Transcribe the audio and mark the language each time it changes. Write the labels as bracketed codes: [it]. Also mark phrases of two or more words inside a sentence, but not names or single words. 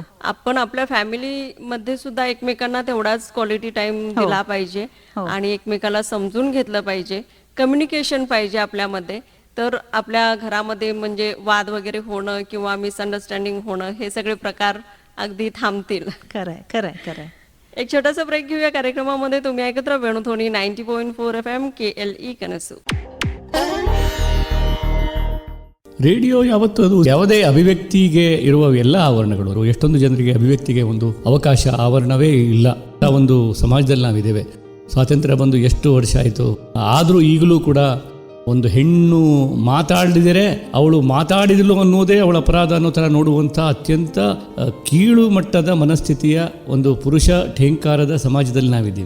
[mr] आपण आपल्या फॅमिली मध्ये सुद्धा एकमेकांना तेवढाच [en] quality time [mr] दिला पाहिजे आणि एकमेकाला समजून घेतलं पाहिजे, कम्युनिकेशन पाहिजे आपल्यामध्ये. तर आपल्या घरामध्ये म्हणजे वाद वगैरे होणं किंवा मिसअंडरस्टँडिंग होणं हे सगळे प्रकार अगदी थांबतील. खरंय खरंय खरंय. एक छोटासा ब्रेक घेऊया कार्यक्रमामध्ये. तुम्ही ऐकत राहा वेणुध्वनी 90.4 FM KLE ಕನಸು. [kn] ರೇಡಿಯೋ ಯಾವತ್ತೂ ಅದು ಯಾವುದೇ ಅಭಿವ್ಯಕ್ತಿಗೆ ಇರುವ ಎಲ್ಲ ಆವರಣಗಳು, ಎಷ್ಟೊಂದು ಜನರಿಗೆ ಅಭಿವ್ಯಕ್ತಿಗೆ ಒಂದು ಅವಕಾಶ ಆವರಣವೇ ಇಲ್ಲ. ಒಂದು ಸಮಾಜದಲ್ಲಿ ನಾವಿದ್ದೇವೆ. ಸ್ವಾತಂತ್ರ್ಯ ಬಂದು ಎಷ್ಟು ವರ್ಷ ಆಯಿತು, ಆದರೂ ಈಗಲೂ ಕೂಡ ಒಂದು ಹೆಣ್ಣು ಮಾತಾಡಿದರೆ ಅವಳು ಮಾತಾಡಿದಳು ಅನ್ನೋದೇ ಅವಳ ಅಪರಾಧ ಅನ್ನೋ ಥರ ನೋಡುವಂಥ ಅತ್ಯಂತ ಕೀಳು ಮಟ್ಟದ ಮನಸ್ಥಿತಿಯ ಒಂದು ಪುರುಷ ಠೇಂಕಾರದ ಸಮಾಜದಲ್ಲಿ ನಾವಿದ್ದೀವಿ.